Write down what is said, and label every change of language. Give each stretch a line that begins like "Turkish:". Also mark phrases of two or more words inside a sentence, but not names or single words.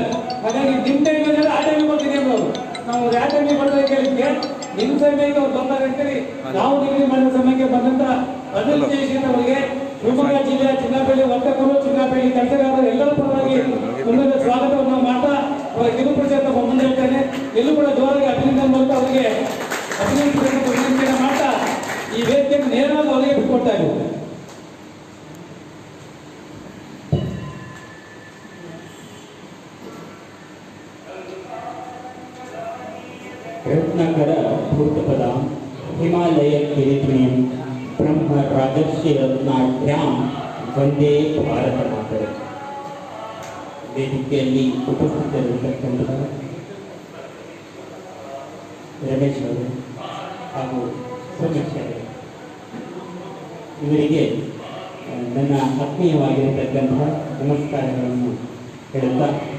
Kannada: ಹಾಗಾಗಿ ನಿಮ್ಮ ಟೈಮ್ ಅಂದರೆ ಆ ಟೈಮಿಗೆ ಬರ್ತೀನಿ ಅವರು ನಾವು ಯಾವ ಟೈಮಿಗೆ ಬರ್ತಾರೆ ಕೇಳಿದ್ಕೆ ನಿಮ್ಮ ಸಮಯಕ್ಕೆ ಅವ್ರು ಬರ್ತಾರೆ ಅಂತೇಳಿ ನಾವು ಡಿಗ್ರಿ ಮಾಡಿದ ಸಮಯಕ್ಕೆ ಬಂದಂತ ಅನಿಲ್ ಜಯಶೀಲ್ ಅವರಿಗೆ ಶಿವಮೊಗ್ಗ ಜಿಲ್ಲೆಯ ಚಿನ್ನಪೇಟೆ ವರ್ತಕರು, ಚಿನ್ನಪೇಟೆ ಕೆಲಸಗಾರರು ಎಲ್ಲರ ಪರವಾಗಿ ಮುಂದಿನ ಸ್ವಾಗತವನ್ನು ಮಾಡ್ತಾ ಅವರ ಕಿರುಪರಿಚಯ ಮುಂದೆ ಹೇಳ್ತೇನೆ. ಎಲ್ಲೂ ಕೂಡ ಜೋರಾಗಿ ಅಭಿನಂದನೆ ಮೂಲಕ ಅವರಿಗೆ ಅಭಿನಂದಿಸಬೇಕು ವಿನಂತಿಯನ್ನು ಮಾಡ್ತಾ ಈ ವೇದಿಕೆಯನ್ನು ನೇರವಾಗಿ ಅವರಿಗೆ ಬಿಟ್ಕೊಡ್ತಾ ಇದ್ದೀವಿ.
Sanskrit: रत्नाकर भूतपदां हिमालयकिरीटिनीं ब्रह्म राजर्षि रत्नाढ्यां ವಂದೇ ಭಾರತ ಮಾತರೆ.
Kannada: ವೇದಿಕೆಯಲ್ಲಿ ಉಪಸ್ಥಿತರಿರತಕ್ಕಂಥ ರಮೇಶ್ ಅವರು ಹಾಗೂ ಸೋಮೇಶ್ವರ ಇವರಿಗೆ ನನ್ನ ಆತ್ಮೀಯವಾಗಿರತಕ್ಕಂಥ ನಮಸ್ಕಾರಗಳನ್ನು ಹೇಳುತ್ತಾ